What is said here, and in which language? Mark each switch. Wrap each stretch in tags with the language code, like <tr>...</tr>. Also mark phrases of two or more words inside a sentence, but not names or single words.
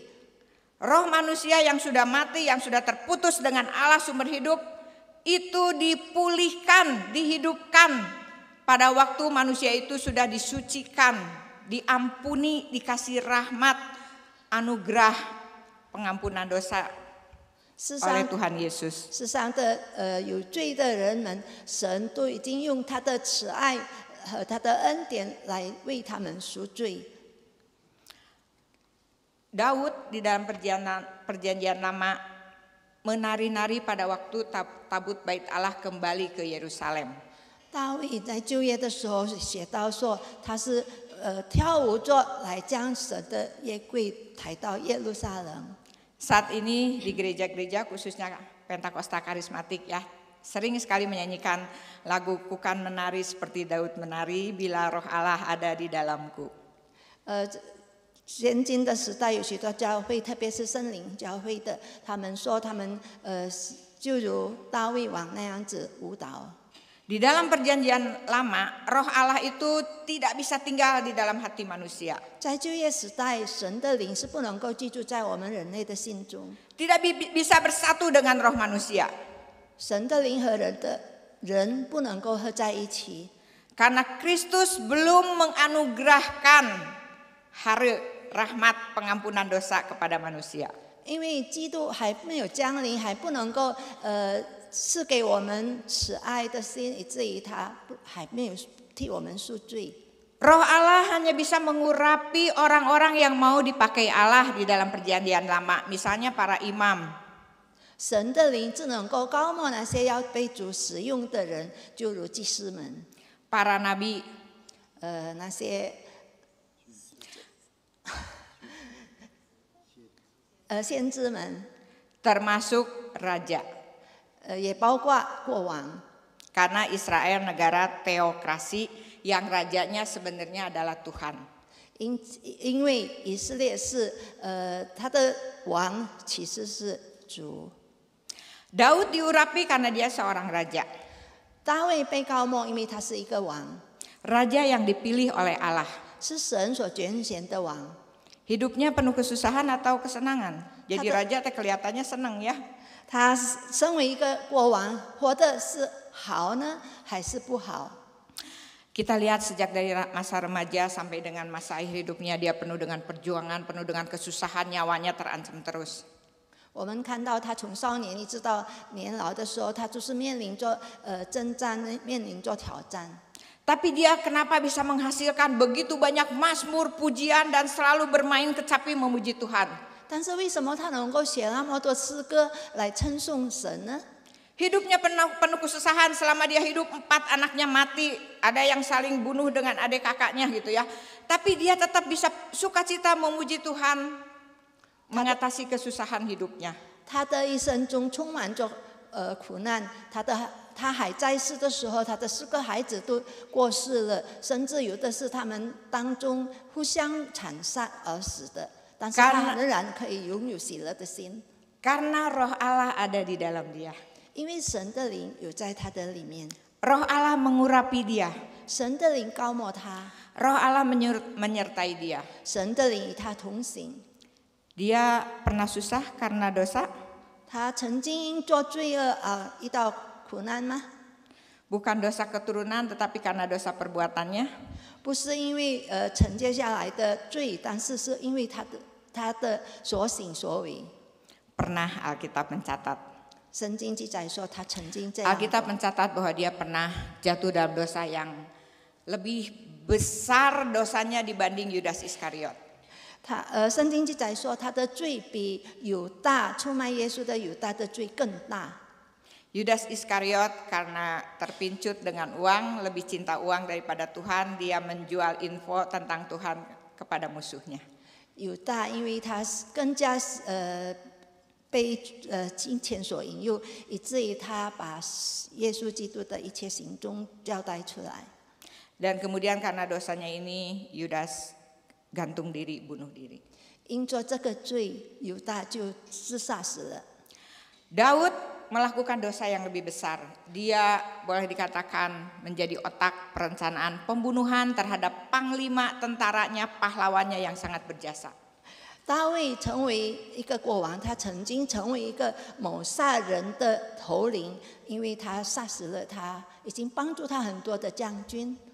<id>Roh manusia yang sudah mati, yang sudah terputus dengan Allah sumber hidup, itu dipulihkan, dihidupkan pada waktu manusia itu sudah disucikan, diampuni, dikasih rahmat, anugerah pengampunan dosa oleh Tuhan Yesus.</id> <zh>世上的有罪的人们，神都已经用他的慈爱和他的恩典来为他们赎罪。</zh> <id>Daud di dalam perjanjian lama menari-nari pada waktu tabut bait Allah kembali ke Yerusalem.</id> <zh>大卫在旧约的时候写到说，他是跳舞着来将神的约柜抬到耶路撒冷。</zh> <id>Saat ini di gereja-gereja khususnya Pentakosta Karismatik ya, sering sekali menyanyikan lagu Kukan menari seperti Daud menari bila roh Allah ada di dalamku.</id> <zh>现今的时代有许多教会，特别是圣灵教会的，他们说他们就如大卫王那样子舞蹈。</zh> <id>Di dalam perjanjian lama, roh Allah itu tidak bisa tinggal di dalam hati manusia.</id> <zh>在旧约时代，神的灵是不能够居住在我们人类的心中，</zh> <id>Tidak bisa bersatu dengan roh manusia.</id> <zh>神的灵和人不能够合在一起，</zh> <id>Karena Kristus belum menganugerahkan hara rahmat pengampunan dosa kepada manusia.</id> <zh>因为基督还没有降临，还不能够赐给我们慈爱的心，以至于他还没有替我们赎罪。</zh> <id>Roh Allah hanya bisa mengurapi orang-orang yang mau dipakai Allah di dalam perjanjian lama, misalnya para imam.</id> <zh>神的灵只能够高抹那些要被主使用的人，就如祭司们、</zh> <id>Para nabi,</id> <zh>那些先知们，</zh> <id>termasuk raja.</id> <zh>也包括国王。</zh> <id>Karena Israel negara teokrasi yang rajanya sebenarnya adalah Tuhan.</id> <zh>因为以色列是他的王其实是主。</zh> <id>Daud diurapi karena dia seorang raja.</id> <zh>大卫被高抹，因为他是一个王，</zh> <id>Raja yang dipilih oleh Allah.</id> <zh>是神所拣选的王。</zh> <id>Hidupnya penuh kesusahan atau kesenangan. Jadi raja teh kelihatannya senang ya.</id> <zh>他身为一个国王，活的是好呢，还是不好？</zh> <id>Kita lihat sejak dari masa remaja sampai dengan masa akhir hidupnya, dia penuh dengan perjuangan, penuh dengan kesusahan, nyawanya terancam terus.</id> <zh>我们看到他从少年一直到年老的时候，他就是面临着征战，面临着挑战。</zh> <id>Tapi dia kenapa bisa menghasilkan begitu banyak mazmur, pujian, dan selalu bermain kecapi memuji Tuhan?</id> <zh>但是为什么他能够写那么多诗歌来称颂神呢？</zh> <id>Hidupnya penuh kesusahan, selama dia hidup 4 anaknya mati, ada yang saling bunuh dengan adik kakaknya gitu ya. Tapi dia tetap bisa sukacita memuji Tuhan, mengatasi kesusahan hidupnya.</id> <zh>他的一生中充满着苦难，他还在世的时候，他的4个孩子都过世了，甚至有的是他们当中互相残杀而死的，但是他仍然可以拥有喜乐的心。</zh> <id>Karena roh Allah ada di dalam dia.</id> <zh>因为神的灵有在他的里面，</zh> <id>Roh Allah mengurapi dia.</id> <zh>神的灵高抹他，</zh> <id>Roh Allah menyertai dia.</id> <zh>神的灵与他同行。</zh> <id>Dia pernah susah karena dosa?</id> <zh>他曾经因做罪恶而遇到苦难吗？</zh> <id>Bukan dosa keturunan, tetapi karena dosa perbuatannya.</id> <zh>不是因为承接下来的罪，但是是因为他的所行所为。</zh> <id>Pernah Alkitab mencatat.</id> <zh>圣经记载说他曾经这样。</zh> <id>Alkitab mencatat bahwa dia pernah jatuh dalam dosa yang lebih besar dosanya dibanding Yudas Iskariot.</id> <zh>圣经记载说他的罪比犹大出卖耶稣的犹大的罪更大。</zh> <id>Yudas Iskariot karena terpincut dengan uang, lebih cinta uang daripada Tuhan, dia menjual info tentang Tuhan kepada musuhnya.</id> <zh>犹大因为他更加被金钱所引诱，以至于他把耶稣基督的一切行踪交代出来。</zh> <id>Dan kemudian karena dosanya ini Yudas gantung diri, bunuh diri.</id> <zh>因着这个罪，犹大就自杀死了。</zh> <id>Daud melakukan dosa yang lebih besar. Dia boleh dikatakan menjadi otak perencanaan pembunuhan terhadap panglima tentaranya, pahlawannya yang sangat berjasa.</id> <zh>大卫成为一个国王，他曾经成为一个谋杀人的头领，因为他杀死了他已经帮助他很多的将军。</zh>